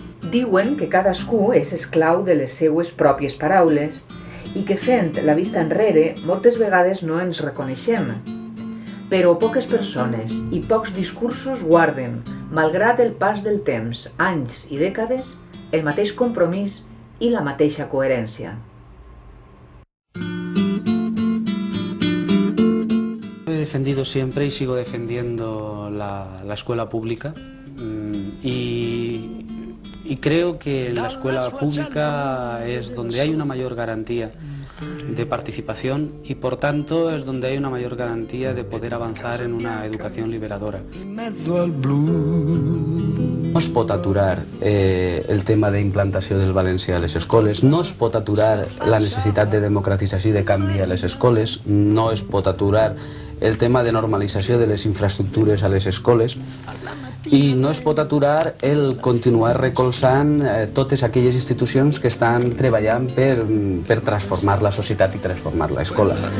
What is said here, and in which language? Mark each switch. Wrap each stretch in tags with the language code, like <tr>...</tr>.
<ca>Diuen que cadascú és esclau de les seues pròpies paraules i que fent la vista enrere moltes vegades no ens reconeixem. Però poques persones i pocs discursos guarden, malgrat el pas del temps, anys i dècades, el mateix compromís i la mateixa coherència.</ca> <es>He defendido siempre y sigo defendiendo la escuela pública y creo que la escuela pública es donde hay una mayor garantía de participación y por tanto es donde hay una mayor garantía de poder avanzar en una educación liberadora.</es> <ca>No es pot aturar el tema d'implantació del valencià a les escoles, no es pot aturar la necessitat de democratització i de canvi a les escoles, no es pot aturar el tema de normalització de les infraestructures a les escoles i no es pot aturar el continuar recolzant totes aquelles institucions que estan treballant per transformar la societat i transformar l'escola.</ca>